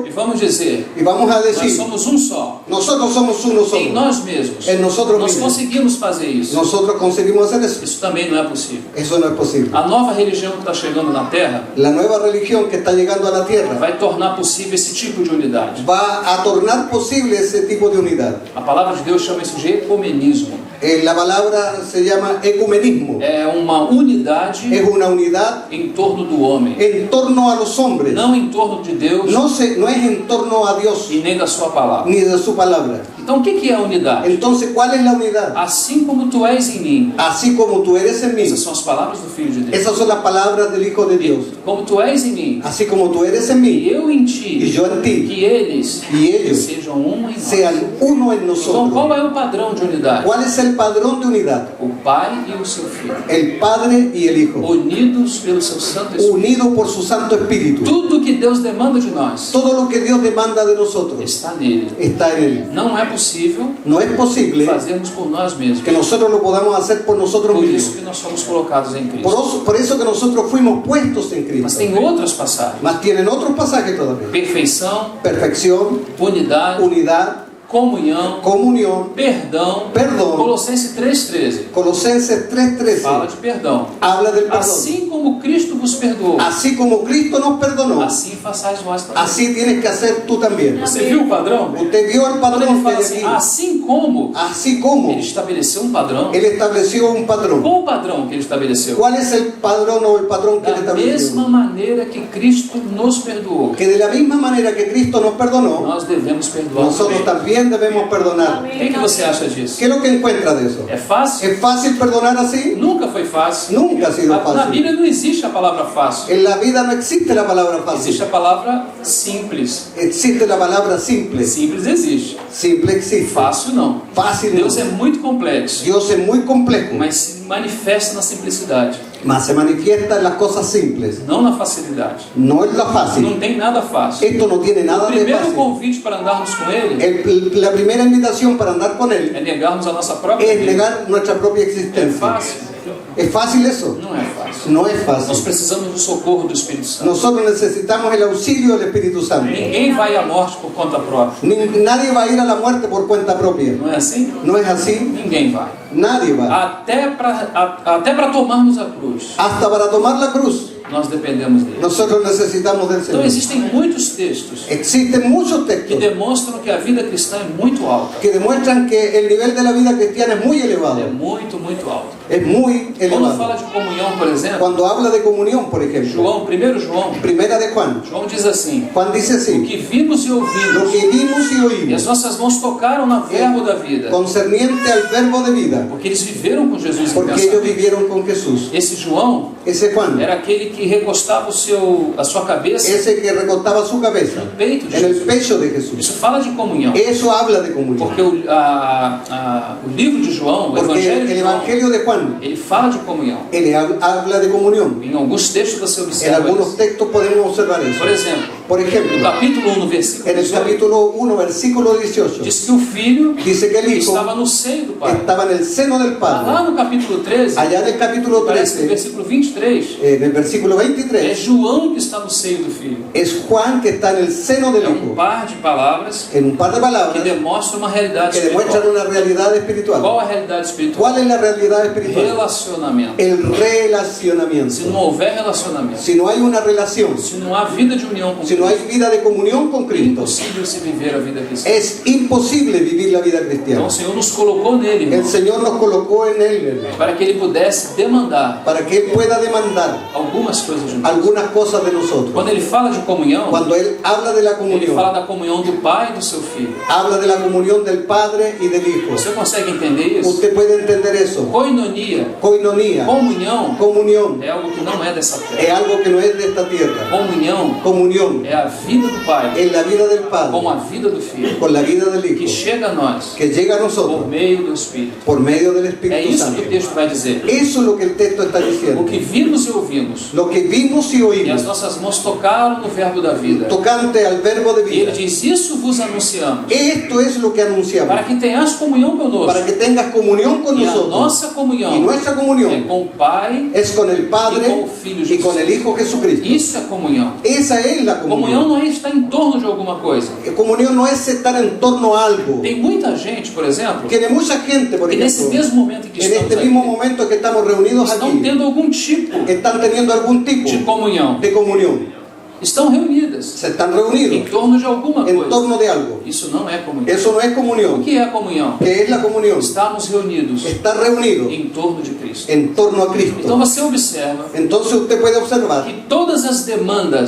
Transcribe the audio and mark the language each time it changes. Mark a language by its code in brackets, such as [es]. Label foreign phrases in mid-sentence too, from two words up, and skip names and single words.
[pt] e vamos dizer: [es] y vamos a [pt] nós [es] decir, [pt] somos um só. [es] nosotros somos uno [pt] Em [es] solo. [pt] nós mesmos. [es] En nosotros [pt] Nós [es] mismos. [pt] conseguimos fazer isso. [es] Nosotros conseguimos hacer eso. [pt] Isso também não é possível. [es] Eso no es posible. [pt] A nova religião que está chegando na Terra [es] La nueva religión que está llegando a la tierra [pt] vai tornar possível esse tipo de unidade. [es] va a tornar posible ese tipo de unidad. [pt] A palavra de Deus chama isso de ecumenismo. [es] La palabra se llama ecumenismo. [pt] É uma unidade [es] Es una unidad [pt] em torno do homem, [es] en torno a los hombres. [pt] não em torno de Deus [es] No es en torno a Dios [pt] e nem da sua palavra. [es] ni de su palabra. [pt] Então, o que é a unidade? [es] Entonces, ¿cuál es la unidad? [pt] Assim como tu és em mim. [es] Así como tú eres en mí. [pt] Essas são as palavras do Filho de Deus. [es] Esas son las palabras del Hijo de Dios. [pt] Como tu és em mim [es] Así como tú eres en [pt] e [es] mí [pt] eu em [es] y [pt] ti, [es] yo en ti, [pt] que eles [es] y ellos [pt] sejam um em nós. [es] sean uno en [pt] Então, [es] nosotros. [pt] qual é o padrão de unidade? [es] ¿Cuál es el padrón de unidad? [pt] O Pai e o seu Filho, [es] El Padre y el Hijo, [pt] unidos pelo seu Santo Espírito. [es] unidos por su Santo Espíritu. [pt] Tudo que Deus demanda de nós [es] Todo lo que Dios demanda de nosotros [pt] está nele. [es] está en Él. [pt] Não é possível [es] No es posible [pt] fazermos por nós mesmos. [es] que nosotros lo podamos hacer por nosotros [pt] Por isso [es] mismos. [pt] que nós somos colocados em Cristo. [es] Por eso que nosotros fuimos puestos en [pt] Mas [es] Cristo. [pt] tem outras passagens. [es] Mas tienen otros pasajes todavía. [pt] Perfeição, [es] Perfección, [pt] unidade, [es] unidad, [pt] comunhão, [es] comunión, [pt] perdão. perdão. Colossenses 3,13 [es] Colosenses 3:13 [pt] fala de perdão. [es] habla del perdón. [pt] Assim como Cristo vos perdoou, [es] Así como Cristo nos perdonó, [pt] assim façais vós também. [es] así tienes que hacer tú también. [pt] Você viu o padrão? [es] Usted vio el [pt] Quando ele [es] padrón que [pt] fala [es] hay [pt] assim, [es] aquí. [pt] assim como [es] Así como [pt] ele estabeleceu um padrão, [es] Él estableció un padrón. [pt] qual o padrão que ele estabeleceu? [es] ¿Cuál es el padrón o el patrón que Él [pt] Da [es] estableció? [pt] mesma maneira que Cristo nos perdoou, [es] Que de la misma manera que Cristo nos perdonó, [pt] nós devemos perdoar [es] nosotros [pt] também. [es] también debemos perdonar. [pt] O que você acha disso? [es] ¿Qué es lo que encuentra de eso? [pt] É fácil? [es] ¿Es fácil perdonar así? [pt] Nunca foi fácil. [es] Nunca ha sido [pt] Na [es] fácil. [pt] Bíblia não existe a palavra fácil. [es] En la vida no existe la palabra [pt] Existe [es] fácil. [pt] a palavra simples. [es] Existe la palabra simple. [pt] Simples existe. [es] Simple existe. [pt] Fácil não. [es] Fácil no. [pt] Deus é muito complexo, [es] Dios es muy complejo, [pt] mas se manifesta na simplicidade, [es] mas se manifiesta en las cosas simples. [pt] não na facilidade. [es] No es la fácil. [pt] Não tem nada fácil. [es] Esto no tiene [pt] O [es] nada de [pt] primeiro [es] fácil. [pt] convite para andarmos com Ele [es] La primera invitación para andar con Él [pt] é negarmos a nossa própria [es] es [pt] vida. [es] negar nuestra propia [pt] É [es] existencia. [pt] fácil? [es] ¿Es fácil eso? [pt] Não é fácil. [es] No es [pt] Nós [es] fácil. [pt] precisamos do socorro do Espírito Santo. [es] Nosotros necesitamos el auxilio del Espíritu Santo. [pt] Ninguém vai à morte por conta própria. [es] Nadie va a ir a la muerte por cuenta propia. [pt] Não é assim? [es] ¿No es así? [pt] Ninguém vai. [es] Nadie va. [pt] Até para tomarmos a cruz, [es] Hasta para tomar la cruz, [pt] nós dependemos dele. [es] Nosotros necesitamos del [pt] Então [es] Señor. [pt] existem muitos textos [es] Existen muchos [pt] que [es] textos [pt] demonstram que a vida cristã é muito alta. [es] que demuestran que el nivel de la vida cristiana es muy [pt] É [es] elevado. [pt] muito, muito alta. [es] Es muy [pt] Quando [es] elevado. [pt] fala de comunhão, por exemplo, [es] Cuando habla de comunión, por ejemplo, [pt] João, 1 João, [es] primera de Juan, [pt] João diz assim: [es] Juan dice [pt] o [es] así: [pt] que vimos e [es] lo [pt] ouvimos, [es] que vimos y [pt] e as [es] oímos [pt] nossas mãos tocaram no verbo da vida, [es] concerniente al verbo de vida, [pt] porque eles viveram com Jesus em [es] porque ellos [pt] pensamento. [es] vivieron con Jesús. [pt] Esse João [es] Ese Juan, [pt] era aquele que recostava a sua cabeça [es] ese que recostaba su cabeza [pt] no peito de [es] en el [pt] Jesus. [es] pecho de Jesús. [pt] Isso fala de comunhão, [es] Eso habla de comunión. [pt] porque o livro de João, o [es] Porque [pt] Evangelho [es] el [pt] de João, [es] Evangelio de Juan, [pt] ele fala de comunhão. [es] él habla de comunión. [pt] Em alguns textos você [es] En [pt] observa [es] algunos [pt] isso. [es] textos podemos observar eso. [pt] Por exemplo, [es] Por [pt] no [es] ejemplo, [pt] capítulo 1, no versículo [es] en el [pt] 18, [es] capítulo 1, versículo 18, [pt] diz que o filho [es] dice que el hijo [pt] estava no seio do pai. [es] estaba en el seno del [pt] Lá [es] Padre. [pt] no capítulo 13, [es] Allá en el capítulo [pt] parece que no [es] 13, [pt] versículo 23, [es] en el versículo [pt] é [es] 23, [pt] João que está no seio do filho. [es] es Juan que está en el seno del [pt] É um [es] hijo. [pt] par de palavras [es] En un par de [pt] que [es] palabras [pt] demonstram uma realidade [es] que demuestran [pt] espiritual. [es] una realidad espiritual. [pt] Qual a realidade espiritual? [es] ¿Cuál es la realidad espiritual? [pt] Relacionamento. [es] El [pt] Se não [es] relacionamiento. [pt] houver relacionamento, [es] Si no hay una relación, [pt] se não há vida de união com [es] si no hay [pt] Cristo, [es] vida de comunión con [pt] é [es] Cristo, [pt] impossível se viver a vida cristã. [es] es imposible vivir la vida [pt] Então [es] cristiana. [pt] o Senhor nos colocou nele, [es] El [pt] irmão, [es] Señor nos colocó en Él, hermano, [pt] para que Ele pudesse demandar [es] para que Él pueda demandar [pt] algumas coisas de nós. [es] algunas cosas de nosotros. [pt] Quando Ele fala de comunhão, [es] Cuando Él habla de la [pt] Ele [es] comunión, [pt] fala da comunhão do Pai e do seu Filho. [es] habla de la comunión del Padre y del Hijo. [pt] Você consegue entender isso? [es] Usted puede entender eso. [pt] Koinonia, [es] Coinonía, [pt] comunhão, [es] comunión, [pt] é algo que não é dessa [es] es [pt] terra. [es] algo que no es de esta tierra. [pt] Comunhão [es] Comunión [pt] é a vida do Pai [es] es la vida del [pt] com [es] Padre [pt] a vida do Filho, [es] con la vida del [pt] que [es] Hijo, [pt] chega a nós [es] que llega a [pt] por [es] nosotros [pt] meio do Espírito. [es] por medio del [pt] É [es] Espíritu [pt] isso [es] Santo. [pt] que o texto vai dizer. [es] Eso es lo que el texto está [pt] O [es] diciendo. [pt] que vimos e ouvimos, [es] Lo que vimos y [pt] e as [es] oímos, [pt] nossas mãos tocaram no verbo da vida. [es] tocante al verbo de [pt] E ele [es] vida. [pt] diz: isso vos anunciamos, [es] Esto es lo que anunciamos, [pt] para que tenhas comunhão conosco. [es] para que tengas comunión con [pt] E a [es] nosotros. [pt] nossa [es] Y [pt] comunhão [es] nuestra [pt] é [es] comunión [pt] com o Pai. [es] es con el Padre Y con el Filho y con el Hijo Jesucristo. [pt] Isso é comunhão. [es] Esa es la [pt] Comunhão [es] comunión. [pt] não é estar em torno de alguma coisa. [es] Comunión no es estar en torno a algo. [pt] Tem muita gente, por exemplo, [es] Tiene mucha gente, por [pt] que nesse [es] ejemplo, [pt] mesmo momento em que [es] en [pt] estamos [es] este mismo [pt] aqui, [es] momento que estamos reunidos [pt] estão [es] aquí, [pt] tendo algum tipo [es] están teniendo algún tipo [pt] de comunhão. [es] de comunión. [pt] Estão reunidas [es] Se están [pt] em [es] reunidos [pt] torno de alguma [es] en [pt] coisa. [es] torno de algo. [pt] Isso não é comunhão. [es] Eso no es [pt] O [es] comunión. [pt] que é a comunhão? [es] ¿Qué es la comunión? [pt] Estarmos reunidos [es] Estar reunidos [pt] em torno de Cristo. [es] en torno a [pt] Então [es] Cristo. [pt] você observa [es] Entonces usted puede observar [pt] que todas as demandas